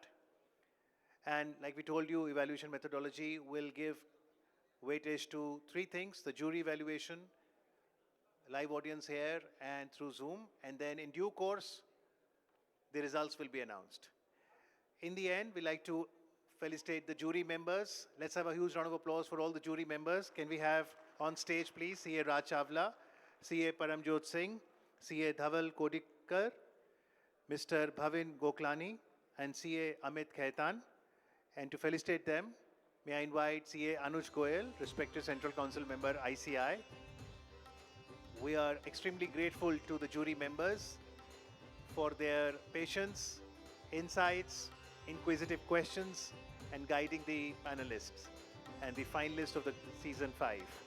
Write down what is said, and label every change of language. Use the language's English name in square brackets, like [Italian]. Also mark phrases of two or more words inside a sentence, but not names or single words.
[English] And like we told you, evaluation methodology will give weightage to 3 things: the jury evaluation, live audience here and through Zoom, and then in due course, the results will be announced. In the end, we like to felicitate the jury members. Let's have a huge round of applause for all the jury members. Can we have on stage, please, CA Raj Chavla, CA Paramjot Singh, CA Dhaval Kodikar, Mr. Bhavin Goklani, and CA Amit Khaitan. And to felicitate them, may I invite CA Anuj Goyal, respected Central Council member, ICI. We are extremely grateful to the jury members for their patience, insights, inquisitive questions, and guiding the panelists and the finalists of the Season 5.